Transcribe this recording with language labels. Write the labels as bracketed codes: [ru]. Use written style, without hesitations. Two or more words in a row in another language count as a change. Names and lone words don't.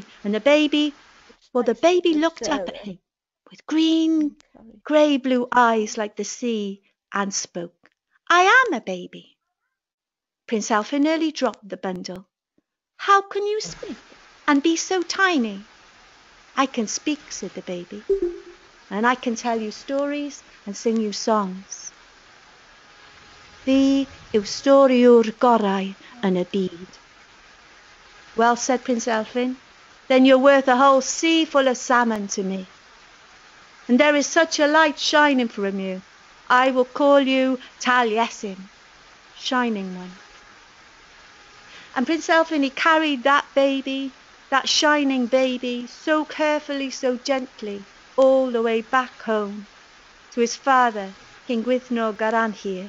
[en] And the baby looked up at him with green, grey-blue eyes like the sea and spoke. "I am a baby." Prince Elfin nearly dropped the bundle. "How can you speak and be so tiny?" "I can speak," said the baby, "and I can tell you stories and sing you songs. [cy] Fi yw storiwr gorau yn y byd." [en] "Well," said Prince Elfin, "then you're worth a whole sea full of salmon to me. And there is such a light shining from you. I will call you Taliesin, Shining One." And Prince Elfin, he carried that baby, that shining baby, so carefully, so gently, all the way back home to his father, King Gwyddno Garanhir.